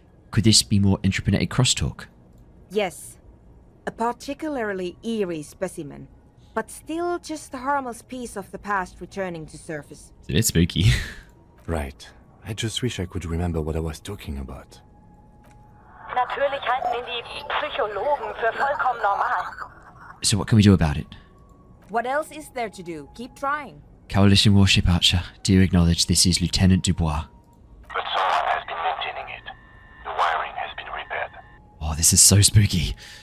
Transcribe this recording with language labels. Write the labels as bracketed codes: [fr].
[en] Could this be more intraplanetic crosstalk? Yes. A particularly eerie specimen, but still just a harmless piece of the past returning to surface. It's a bit spooky. Right. I just wish I could remember what I was talking about. [de] Natürlich halten ihn die Psychologen für vollkommen normal. [en] So what can we do about it? What else is there to do? Keep trying. Coalition Warship Archer, do you acknowledge this is Lieutenant Dubois? But someone has been maintaining it. The wiring has been repaired. Oh, this is so spooky.